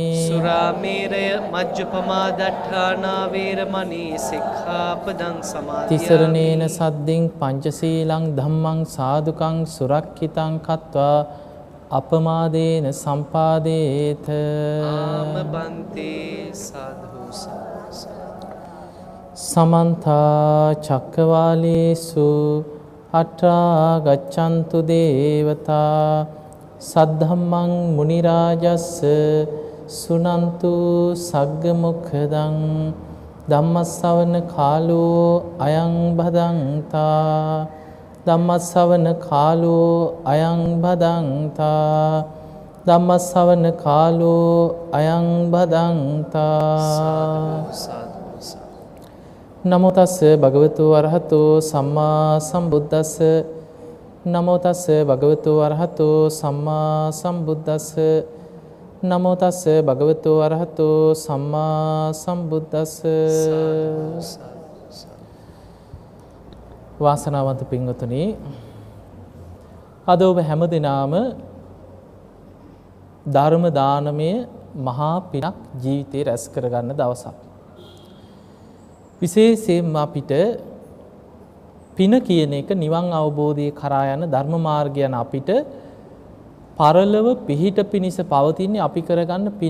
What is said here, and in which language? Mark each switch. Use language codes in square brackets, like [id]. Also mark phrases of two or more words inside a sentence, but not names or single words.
[pi] සුරාමේරය මජ්ජපමා දට්ඨානා වේරමණී සික්ඛාපදං සමාදියාමි. තිසරණේන සද්දින් පංචශීලං ධම්මං සාදුකං සුරක්ඛිතං කତ୍වා අපමාදේන සම්පාදේත. ආමබන්තේ සාදු සාදු. සමන්ත චක්කවාලේසු අත්‍රා ගච්ඡන්තු දේවතා සද්ධම්මං මුනි රාජස්ස සුනන්තු සග්ග මොක්ඛදං ධම්මස්සවන කාලෝ අයං භදංතා. ධම්මස්සවන කාලෝ අයං භදංතා. ධම්මස්සවන කාලෝ අයං භදංතා. නමෝ තස්ස භගවතු අරහතෝ සම්මා සම්බුද්දස්ස. නමෝ තස්ස භගවතු අරහතෝ සම්මා සම්බුද්දස්ස. නමෝ තස්ස භගවතු අරහතෝ සම්මා සම්බුද්දස්ස. [si] වාසනාවන්ත පින්වතුනි, අද ඔබ හැම දිනම ධර්ම දානමය මහා පිනක් ජීවිතේ රැස් කරගන්න දවසක්. විශේෂයෙන්ම අපිට පින කියන එක නිවන් අවබෝධයේ කරා යන ධර්ම මාර්ගය යන අපිට පරලොව පිහිට පිණිස පවතින්නේ අපි කරගන්න පින.